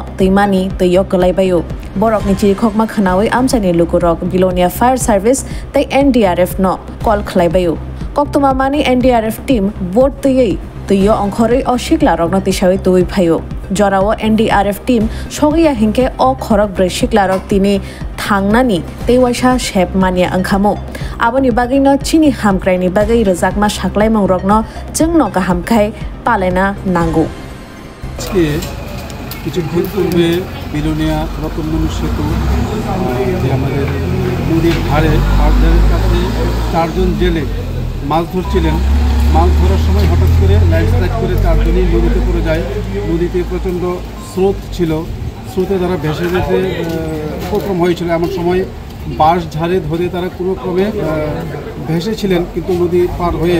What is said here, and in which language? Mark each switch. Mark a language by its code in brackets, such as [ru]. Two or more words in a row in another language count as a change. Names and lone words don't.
[trp] teimani teyo kelaibayo borokni chirikhokma khanawai amchani lukurok bilonia [en] fire service [trp] tei NDRF no call khlaibayo koktuma mani NDRF team boat tei tuyo ongkhorei o shikla rokno tisawai tui phayo jorao NDRF team sogiya hingke o khorok brei shikla rok tini thangnani teiwaisa shep mania angkhamo aboni bagai no chini hamkraini bagai rojakma saklaimong rokno jengno gahamkhai palena nango [bn] কিছুক্ষণ পূর্বে বিলোনিয়া রতনমণি সেতু যে আমাদের নদীর ধারে পাড়ধারের কাছে 4 জন জেলে মাছ ধরছিলেন মাছ ধরার সময় হঠাৎ করে ল্যান্ডস্লাইড করে 4 জনই নদীতে পড়ে যায় নদীতে প্রচণ্ড স্রোত ছিল স্রোতে তারা ভেসে ভেসে উপক্রম হয়েছিল এমন সময় বাঁশ ঝাড়ে ধরে তারা কোনো ক্রমে ভেসেছিলেন কিন্তু নদী পার হয়ে